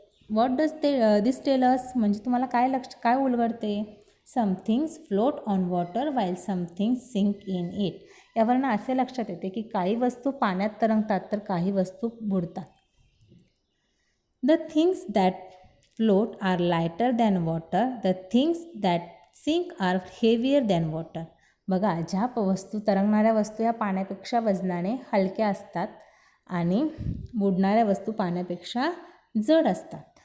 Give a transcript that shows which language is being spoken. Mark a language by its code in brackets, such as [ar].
[en] What does this tell us? [mr] म्हणजे तुम्हाला काय उलगडते? [en] Some things float on water while some things sink in it. [mr] यावरनं असे लक्षात येते की काही वस्तू पाण्यात तरंगतात तर काही वस्तू बुडतात. [en] The things that float are lighter than water, the things that sink are heavier than water. [mr] बघा, ज्या वस्तू तरंगणाऱ्या वस्तू या पाण्यापेक्षा वजनाने हलक्या असतात आणि बुडणाऱ्या वस्तू पाण्यापेक्षा जड असतात.